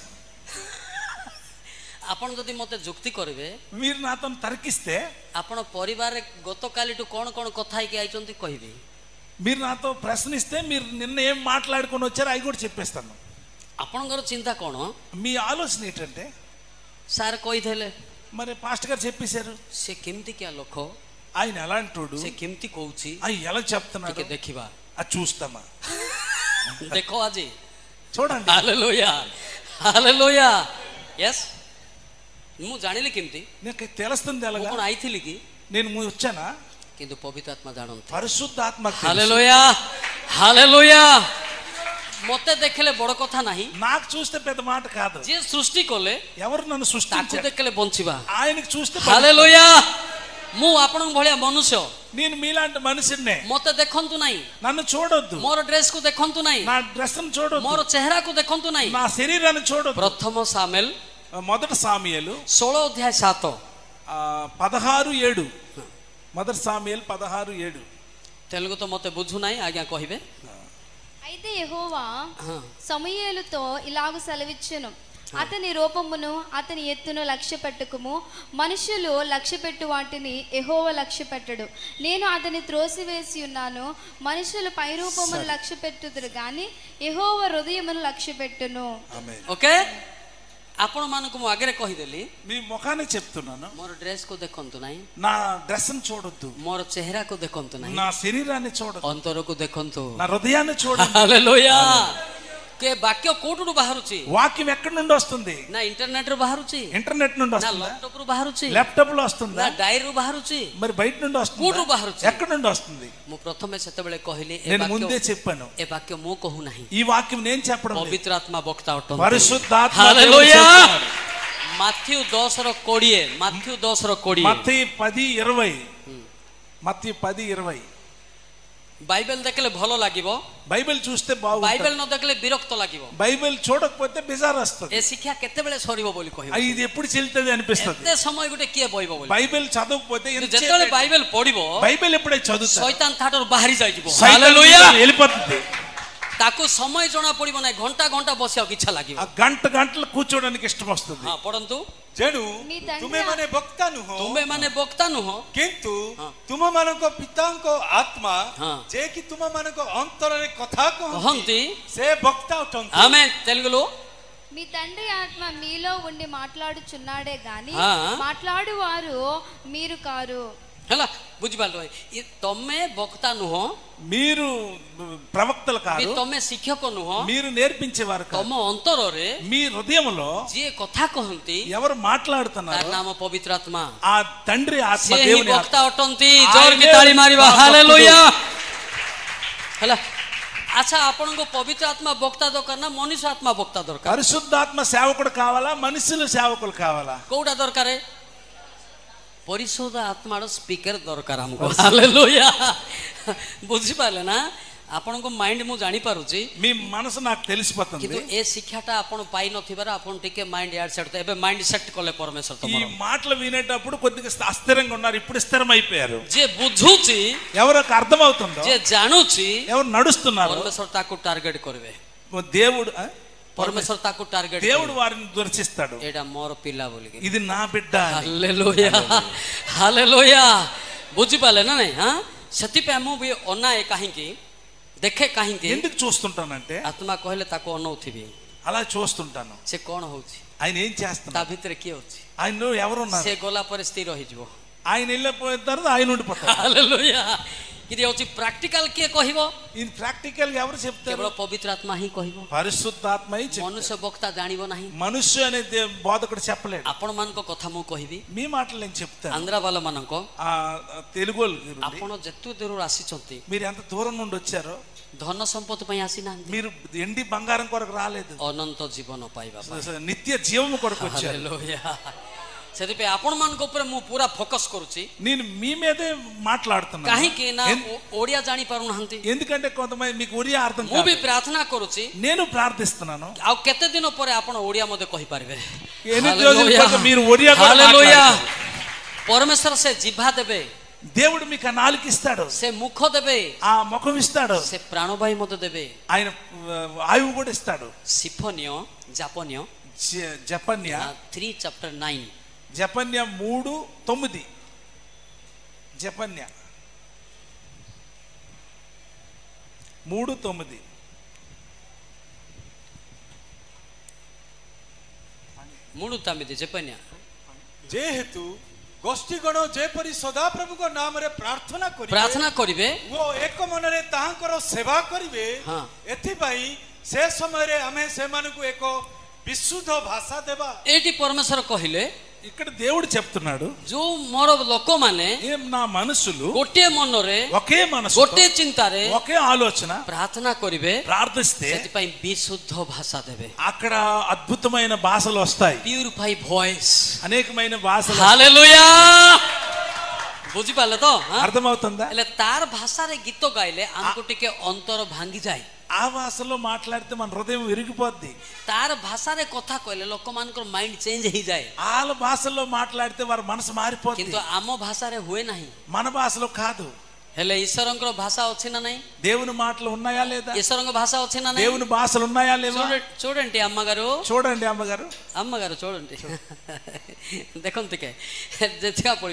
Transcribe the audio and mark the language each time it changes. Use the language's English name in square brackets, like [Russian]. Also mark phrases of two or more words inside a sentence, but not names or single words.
[Odia] ଆପଣ ଯଦି ମତେ ଯୁକ୍ତି କରିବେ, [Telugu] మీరు నాతో తర్కిస్తే, [Odia] ଆପଣ ପରିବାରରେ ଗତକାଲିଠୁ କଣ କଣ କଥା ହେଇକି ଆଇଛନ୍ତି କହିବେ. [Telugu] మీరు నాతో ప్రశ్నిస్తే, మీరు నిన్న ఏం మాట్లాడుకొని వచ్చారో అవి కూడా చెప్పేస్తాను. [Odia] ଆପଣଙ୍କର ଚିନ୍ତା କଣ? [Telugu] మీ ఆలోచన ఏంటంటే, [Odia] ସାର୍ କହିଥିଲେ, [Telugu] మరి పాస్టర్ గారు చెప్పేశారు, [Odia] ସେ କେମିତିକିଆ ଲୋକ, [Telugu] ఆయన ఎలాంటోడు, [Odia] ସେ କେମିତି କହୁଛି, [Telugu] అవి ఎలా చెప్తున్నాడు, [Odia] ଟିକେ ଦେଖିବା. [Telugu] అది చూస్తామా? [Odia] ଦେଖ ଆଜି. [Telugu] చూడండి. [Odia] ହାଲେଲୁୟା, ହାଲେଲୁୟା. ୟେସ୍, ମୁଁ ଜାଣିଲି କେମିତି? [Telugu] నాకు తెలుస్తుంది [Odia] ମୁଁ [Telugu] ఎలాగా. [Odia] କଣ ଆଇଥିଲି କି? [Telugu] నేను వచ్చానా? [Odia] କିନ୍ତୁ ପବିତ୍ର ଆତ୍ମା ଜାଣନ୍ତି. [Telugu] పరిశుద్ధాత్మ తెలుసు. [Odia] ହାଲେଲୁୟା, ହାଲେଲୁୟା. ମତେ ଦେଖିଲେ ବଡ କଥା ନାହିଁ, [Telugu] నాకు చూస్తే పెద్ద మాట కాదు. [Odia] ଯିଏ ସୃଷ୍ଟି କଲେ [Telugu] ఎవరు నన్ను [Odia] ତାକୁ [Telugu] సృష్టించారు, [Odia] ଦେଖିଲେ ବଞ୍ଚିବା. [Telugu] ఆయనకి చూస్తే [Odia] ହାଲେଲୁୟା. ମୁଁ ଆପଣଙ୍କ ଭଳିଆ ମନୁଷ୍ୟ, [Telugu] నేను మీలాంటి మనిషినే. [Odia] ମତେ ଦେଖନ୍ତୁ ନାହିଁ, [Telugu] నన్ను చూడొద్దు, [Odia] ମୋର ଡ୍ରେସକୁ ଦେଖନ୍ତୁ ନାହିଁ, [Telugu] నా డ్రెస్ చూడొద్దు, [Odia] ମୋର ଚେହେରାକୁ ଦେଖନ୍ତୁ ନାହିଁ. [Telugu] నా శరీరాన్ని చూడొద్దు. [Odia] ପ୍ରଥମ ସାମେଲ [Telugu] మొదటి సామ్యుయేలు 16:7. 16:7. మొదటి సామ్యుయేలు 16:7. [Odia] తెలుగు ତ ମତେ ବୁଝୁ ନାହିଁ, ଆଜ୍ଞା କହିବେ. [Telugu] అయితే యెహోవా [Odia] ହଁ. [Telugu] సమూయేలుతో ఇలాగు సెలవిచ్చెను, అతని రూపమును అతని ఎత్తును లక్ష్య పెట్టుకుము, మనుషులు లక్ష్య పెట్టు వాటిని యెహోవా లక్ష్య పెట్టడు. నేను అతని త్రోసివేసి ఉన్నాను, మనుషులు పై రూపమును లక్ష్య పెట్టుదురు గాని యెహోవా హృదయమును లక్ష్య పెట్టును. [Odia] ଓକେ, ଆପଣ ମାନଙ୍କୁ ମୁଁ ଆଗରେ କହିଦେଲି, [Telugu] మీ ముఖాన్ని చెప్తున్నాను, [Odia] ମୋର ଡ୍ରେସକୁ ଦେଖନ୍ତୁ ନାହିଁ, [Telugu] నా డ్రెస్ చూడొద్దు, [Odia] ମୋର ଚେହେରାକୁ ଦେଖନ୍ତୁ ନାହିଁ, [Telugu] నా శరీరాన్ని చూడొద్దు, [Odia] ଅନ୍ତରକୁ ଦେଖନ୍ତୁ. [Telugu] నా హృదయాన్ని చూడండి. [Odia] ହାଲେଲୁୟା. କେ ବାକ୍ୟ କୋଉଠୁ ବାହାରୁଛି? [Telugu] వాక్యం ఎక్కడి నుండి వస్తుంది? [Odia] ନା ଇଣ୍ଟରନେଟ ରୁ ବାହାରୁଛି, [Telugu] ఇంటర్నెట్ నుండి [Odia] ନା [Telugu] వస్తుందా? [Odia] ଲ୍ୟାପଟପ୍ ରୁ ବାହାରୁଛି, [Telugu] ల్యాప్టాప్ లో వస్తుందా? [Odia] ନା ଡାଏରୀରୁ ବାହାରୁଛି? [Telugu] మరి బయట నుండి [Odia] କୋଉଠୁ [Telugu] వస్తుందా? [Odia] ବାହାରୁଛି? [Telugu] ఎక్కడి నుండి వస్తుంది? [Odia] ମୁଁ ପ୍ରଥମେ ସେତେବେଳେ କହିଲି [Telugu] నేను ముందే చెప్పాను, [Odia] ଏ ବାକ୍ୟ ମୁଁ କହୁନାହିଁ, [Telugu] ఈ వాక్యం నేను చెప్పడం లేదు. [Odia] ପବିତ୍ର ଆତ୍ମା ବକ୍ତା ଅଟନ୍ତି। [Telugu] పరిశుద్ధాత్మ హల్లెలూయా। దేవుడు చెప్తున్నాడు. [Odia] ମାଥ୍ୟୁ 10:20, ମାଥ୍ୟୁ 10:20, [Telugu] మత్తయి 10:20, మత్తయి 10:20. [Odia] ବାଇବେଲ ଦେଖିଲେ ଭଲ ଲାଗିବ, [Telugu] బైబిల్ చూస్తే [Odia] ବାଇବେଲ [Telugu] బాగుంటుంది. [Odia] ନ ଦେଖିଲେ ବିରକ୍ତ ଲାଗିବ। [Telugu] బైబిల్ చూడకపోతే బెజార్ వస్తుంది. [Odia] ଏ ଶିକ୍ଷା କେତେବେଳେ ସରିବ ବୋଲି କହିବ, [Telugu] ఇది ఎప్పుడు చెల్తుంది అనిపిస్తుంది. [Odia] ଏତେ ସମୟ ଗୋଟେ କିଏ ବହିବ ବୋଲି। [Telugu] బైబిల్ చదవకపోతే [Odia] ଯେତେବେଳେ ବାଇବେଲ ପଢିବ [Telugu] బైబిల్ ఎప్పుడైతే చదువుతా [Odia] ଶୈତାନ ଠାରୁ ବାହାରି ଯାଇଯିବ। [Telugu] సైతాన్ [Odia] ହାଲେଲూయా। [Telugu] వెళ్ళిపోతుంది. [Odia] ତାକୁ ସମୟ ଜଣା ପଡିବ ନାହିଁ, ଘଣ୍ଟା ଘଣ୍ଟା ବସିବାକୁ ଇଚ୍ଛା ଲାଗିବ। [Telugu] ఆ గంటలు కూర్చోడానికి ఇష్టం వస్తుంది. [Odia] ହଁ ପଢନ୍ତୁ, ଯେଣୁ మీ తండ్రి ତୁମେମାନେ ବକ୍ତା ନୁହଁ, ତୁମେ ମାନେ ବକ୍ତା ନୁହଁ, କିନ୍ତୁ ହଁ। ତୁମମାନଙ୍କ ପିତାଙ୍କ ଆତ୍ମା ହଁ। ଯେ କି ତୁମମାନଙ୍କ ଅନ୍ତରରେ କଥା କହନ୍ତି କହନ୍ତି, ସେ ବକ୍ତା ଅଟନ୍ତି। [Telugu] ఆమె తెలుగులో మీ తండ్రి ఆత్మ మీలో ఉండి మాట్లాడుచున్నాడే గాని ఆ. మాట్లాడువారు మీరు కారు. [Odia] ହେଲା, ବୁଝିପାରିଲ? ତମେ ବକ୍ତା ନୁହଁ, [Telugu] మీరు ప్రవక్తలు [Odia] ବି [Telugu] కాదు, [Odia] ତମେ ଶିକ୍ଷକ ନୁହଁ, [Telugu] మీరు నేర్పించేవారు కాదు. [Odia] ତମ ଅନ୍ତରରେ [Telugu] మీ హృదయంలో [Odia] ଯିଏ କଥା କହନ୍ତି [Telugu] ఎవరు [Odia] ତାର [Telugu] మాట్లాడుతున్నారు [Odia] ନାମ ପବିତ୍ର ଆତ୍ମା, [Telugu] ఆ తండ్రి ఆత్మ, [Odia] ସେ ହିଁ [Telugu] దేవుని ఆత్మ. [Odia] ବକ୍ତା ଅଟନ୍ତି। [Telugu] ఆయనే [Odia] ଜୋରକି ତାଳି ମାରିବା, ଭକ୍ତ। ହାଲେଲୁୟା। ହେଲା, ଆଚ୍ଛା, ଆପଣଙ୍କୁ ପବିତ୍ର ଆତ୍ମା ବକ୍ତା ଦରକାର ନା ମନୁଷ୍ୟ ଆତ୍ମା ବକ୍ତା ଦରକାର? [Telugu] పరిశుద్ధాత్మ సేవకుడు కావాలా, మనుషులు సేవకులు కావాలా? [Odia] କୋଉଟା ଦରକାର? ପରିଶୁଦ୍ଧ ଆତ୍ମାର ସ୍ପିକର ଦରକାର ଆମକୁ। ହାଲେଲୁୟା। ବୁଝିପାରିଲେ ନା? ଆପଣଙ୍କ ମାଇଣ୍ଡ ମୁଁ ଜାଣିପାରୁଛି, [Telugu] మీ మనసు నాకు తెలిసిపోతుంది. [Odia] କିନ୍ତୁ ଏ ଶିକ୍ଷାଟା ଆପଣ ପାଇନଥିବାର ଆପଣ ଟିକେ ମାଇଣ୍ଡ ଇଆଡ ସେଟ୍, ଏବେ [English] mind set [Odia] କଲେ ପରମେଶ୍ୱର [Telugu] ఈ [Odia] ତମର। [Telugu] మాటలు వినేటప్పుడు కొద్దిగా అస్థిరంగా ఉన్నారు, ఇప్పుడు స్థిరమైపోయారు. [Odia] ଯିଏ ବୁଝୁଛି, [Telugu] ఎవరికి అర్థమవుతుందో, [Odia] ଯିଏ ଜାଣୁଛି, [Telugu] ఎవరు నడుస్తున్నారు, [Odia] ପରମେଶ୍ୱର ତାକୁ ଟାର୍ଗେଟ କରିବେ। [Telugu] దేవుడు [Odia] ପରମେଶ୍ୱର ତାକୁ ଟାର୍ଗେଟ [Telugu] దేవుడు వారిని దర్శిస్తాడు. [Odia] ଏଇଟା ମୋର ପିଲା ବୋଲିକି। [Telugu] ఇది నా బిడ్డ అని. [Odia] ହାଲେଲୁୟା, ହାଲେଲୁୟା। ବୁଝିପାରିଲେ ନା ନାଇଁ? ହଁ, ସେଥିପାଇଁ ମୁଁ ବି ଅନାଏ, କାହିଁକି ଦେଖେ, କାହିଁକି [Telugu] ఎందుకు చూస్తుంటానంటే [Odia] ଆତ୍ମା କହିଲେ ତାକୁ ଅନଉଥିବି, [Telugu] అలా చూస్తుంటాను. [Odia] ସେ କଣ ହଉଛି, [Telugu] ఆయన ఏం [Odia] ତା [Telugu] చేస్తున్నారు, [Odia] ଭିତରେ କିଏ ଅଛି, [Telugu] ఆయన ఎవరున్నారు. [Odia] ସେ గଲା ପରେ ସ୍ଥିର ହେଇଯିବ। [Telugu] ఆయన వెళ్ళిపోయిన తర్వాత ఆయన ఉండిపోతారు. [Odia] ହାଲେଲୁୟା। ఇది ହଉଛି ପ୍ରାକ୍ଟିକାଲ, କିଏ କହିବ? [Telugu] ఇది ప్రాక్టికల్ గా ఎవరు చెప్తారు? [Odia] କେବଳ ପବିତ୍ର ଆତ୍ମା ହିଁ କହିବ। [Telugu] పరిశుద్ధాత్మ [Odia] ମନୁଷ୍ୟ ବକ୍ତା ଜାଣିବ ନାହିଁ। [Telugu] మనుష్య అనే బోధకుడు చెప్పలేడు. [Odia] ଆପଣମାନଙ୍କ କଥା ମୁଁ କହିବି, [Telugu] మీ మాటలు నేను చెప్తాను. [Odia] ଆନ୍ଧ୍ରାବାଲା ମାନଙ୍କ, [Telugu] ఆ తెలుగు వాళ్ళు [Odia] ଆପଣ ଯେତେ ଦୂରରୁ ଆସିଛନ୍ତି, [Telugu] మీరు ఎంత దూరం నుండి వచ్చారో, [Odia] ଧନ ସମ୍ପତ୍ତି ପାଇଁ ଆସିନାହାନ୍ତି, [Telugu] మీరు ఎండి బంగారం కొరకు రాలేదు, [Odia] ଅନନ୍ତ ଜୀବନ ପାଇବା ପାଇଁ। [Telugu] నిత్య జీవము కొరకు వచ్చారు. [Odia] ହାଲେଲୁୟା। ସେଥିପାଇଁ ଆପଣମାନଙ୍କ ଉପରେ ମୁଁ ପୁରା ଫୋକସ୍ କରୁଛି, [Telugu] నేను మీ మీదే మాట్లాడుతున్నాను. [Odia] କାହିଁକି ନା ଓଡ଼ିଆ ଜାଣି ପାରୁନାହାନ୍ତି। [Telugu] ఎందుకంటే కొంతమంది మీకు ఒరియా అర్థం [Odia] ମୁଁ ବି [Telugu] కాదు. [Odia] ପ୍ରାର୍ଥନା କରୁଛି, [Telugu] నేను ప్రార్థిస్తున్నాను. [Odia] ଆଉ କେତେ ଦିନ ପରେ ଆପଣ ଓଡ଼ିଆ ମଧ୍ୟ କହିପାରିବେ। [Telugu] ఎన్ని రోజుల తర్వాత మీరు ఒరియా కూడా [Odia] ହାଲେଲୁୟା। [Telugu] మాట్లాడతారు. [Odia] ପରମେଶ୍ୱର ସେ ଜିଭା ଦେବେ, [Telugu] దేవుడు మీకు ఆ నాలుక ఇస్తాడు, [Odia] ସେ ମୁଖ ଦେବେ, [Telugu] ఆ ముఖం ఇస్తాడు, [Odia] ସେ ପ୍ରାଣବାୟୁ ମଧ୍ୟ ଦେବେ। [Telugu] ఆయన ఆయువు కూడా ఇస్తాడు. [Odia] ସିଫନୀୟ ଜାପନୀୟ [Telugu] జపన్య 3 chapter 9, జపన్య 3:9. జపన్య 3:9. మూడు తొమ్మిది చెప్పండి। [Odia] ଯେହେତୁ ଗୋଷ୍ଠୀଗଣ ଯେପରି ସଦାପ୍ରଭୁଙ୍କ ନାମରେ ପ୍ରାର୍ଥନା କରିବେ ଓ ଏକ ମନରେ ତାହାଙ୍କର ସେବା କରିବେ, ହଁ। ଏଥିପାଇଁ ସେ ସମୟରେ ଆମେ ସେମାନଙ୍କୁ ଏକ ବିଶୁଦ୍ଧ ଭାଷା ଦେବା। ଏଇଠି ପରମେଶ୍ୱର କହିଲେ, [Telugu] ఇక్కడ దేవుడు చెప్తున్నాడు, [Odia] ଯୋଉ ମୋର ଲୋକମାନେ [Telugu] ఏం నా మనుషులు [Odia] ଗୋଟିଏ ମନରେ [Telugu] ఒకే మనసు, [Odia] ଗୋଟିଏ ଚିନ୍ତାରେ [Telugu] ఒకే ఆలోచన [Odia] ପ୍ରାର୍ଥନା କରିବେ, [Telugu] ప్రార్థిస్తే [Odia] ସେଥିପାଇଁ ବିଶୁଦ୍ଧ ଭାଷା ଦେବେ। [Telugu] అక్కడ అద్భుతమైన భాషలు వస్తాయి, [English] purify voice. [Telugu] అనేకమైన భాషలు. [Odia] ହାଲେଲୁୟା। ବୁଝିପାରିଲେ ତ? [Telugu] అర్థమవుతుందా? [Odia] ହେଲେ ତାର ଭାଷାରେ ଗୀତ ଗାଇଲେ ଆମକୁ ଟିକେ ଅନ୍ତର ଭାଙ୍ଗିଯାଏ। [Telugu] ఆ భాషలో మాట్లాడితే మన హృదయం విరిగిపోద్ది. [Odia] ତାର ଭାଷାରେ କଥା କହିଲେ ଲୋକମାନଙ୍କର [English] mind change [Odia] ହେଇଯାଏ, [Telugu] వాళ్ళ భాషలో మాట్లాడితే వారి మనసు మారిపోద్ది. [Odia] କିନ୍ତୁ ଆମ ଭାଷାରେ ହୁଏ ନାହିଁ। [Telugu] మన భాషలో కాదు. [Odia] ହେଲେ ଈଶ୍ୱରଙ୍କର ଭାଷା ଅଛି ନା ନାହିଁ? [Telugu] దేవుని మాటలు ఉన్నాయా లేదా? [Odia] ଈଶ୍ୱରଙ୍କ ଭାଷା ଅଛି ନା ନାହିଁ? [Telugu] దేవుని భాషలు ఉన్నాయా లేవా? చూడండి అమ్మగారు, చూడండి అమ్మగారు, అమ్మగారు చూడండి, [Odia] ଦେଖନ୍ତୁ ଟିକେ ଦେଖିବାକୁ ପଡିବ।